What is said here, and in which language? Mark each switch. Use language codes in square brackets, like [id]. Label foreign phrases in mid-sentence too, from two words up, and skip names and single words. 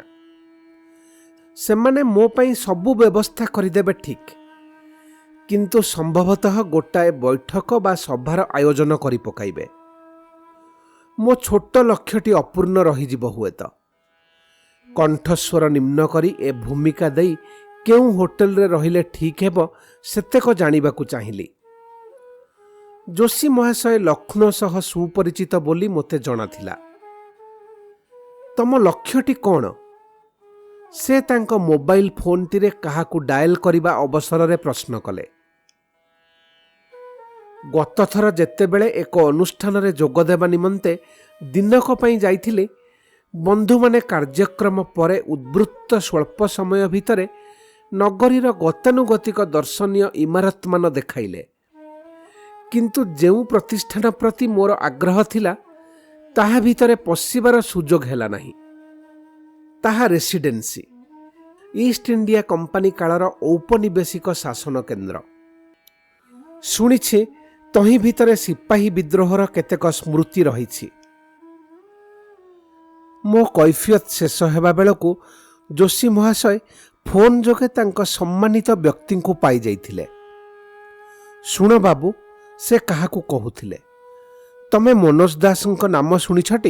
[or] ସେମାନେ ମୋ ପାଇଁ ସବୁ ବ୍ୟବସ୍ଥା କରିଦେବେ ଠିକ, କିନ୍ତୁ ସମ୍ଭବତଃ ଗୋଟାଏ ବୈଠକ ବା ସଭାର ଆୟୋଜନ କରି ପକାଇବେ। ମୋ ଛୋଟ ଲକ୍ଷ୍ୟଟି ଅପୂର୍ଣ୍ଣ ରହିଯିବ ହୁଏତ। କଣ୍ଠସ୍ୱର ନିମ୍ନ କରି ଏ ଭୂମିକା ଦେଇ କେଉଁ ହୋଟେଲ ରେ ରହିଲେ ଠିକ ହେବ ସେତିକି ଜାଣିବାକୁ ଚାହିଁଲି। ଯୋଶୀ ମହାଶୟ ଲକ୍ଷ୍ନୌ ସହ ସୁପରିଚିତ ବୋଲି ମୋତେ ଜଣାଥିଲା। ତମ ଲକ୍ଷ୍ୟଟି କୌନ? ସେ ତାଙ୍କ ମୋବାଇଲ ଫୋନ ରେ କାହାକୁ ଡାଏଲ କରିବା ଅବସର ରେ ପ୍ରଶ୍ନ କଲେ। ଗତ ଥର ଯେତେବେଳେ ଏକ ଅନୁଷ୍ଠାନ ରେ ଯୋଗ ଦେବା ନିମନ୍ତେ ଦିନକ ପାଇଁ ଯାଇଥିଲେ, ବନ୍ଧୁ ମାନେ କାର୍ଯ୍ୟକ୍ରମ ପରେ ଉଦ୍ବୃତ୍ତ ସ୍ୱଳ୍ପ ସମୟ ଭିତରେ ନଗରୀର ଗତାନୁଗତିକ ଦର୍ଶନୀୟ ଇମାରତ ମାନ ଦେଖାଇଲେ, କିନ୍ତୁ ଯେଉଁ ପ୍ରତିଷ୍ଠାନ ପ୍ରତି ମୋର ଆଗ୍ରହ ଥିଲା ତାହା ଭିତରେ ପଶିବାର ସୁଯୋଗ ହେଲା ନାହିଁ। ତାହା ରେସିଡେନ୍ସି, ଈଷ୍ଟ ଇଣ୍ଡିଆ କମ୍ପାନୀ କାଳର ଔପନିବେଶିକ ଶାସନ କେନ୍ଦ୍ର। ଶୁଣିଛି ତହିଁ ଭିତରେ ସିପାହୀ ବିଦ୍ରୋହର କେତେକ ସ୍ମୃତି ରହିଛି। ମୋ କୈଫିୟତ ଶେଷ ହେବା ବେଳକୁ ଯୋଶୀ ମହାଶୟ ଫୋନ ଯୋଗେ ତାଙ୍କ ସମ୍ମାନିତ ବ୍ୟକ୍ତି କୁ ପାଇ ଯାଇଥିଲେ। ଶୁଣ ବାବୁ, ସେ କାହାକୁ କହୁଥିଲେ, ତମେ ମନୋଜ ଦାସଙ୍କ ନାମ ଶୁଣିଛଟି?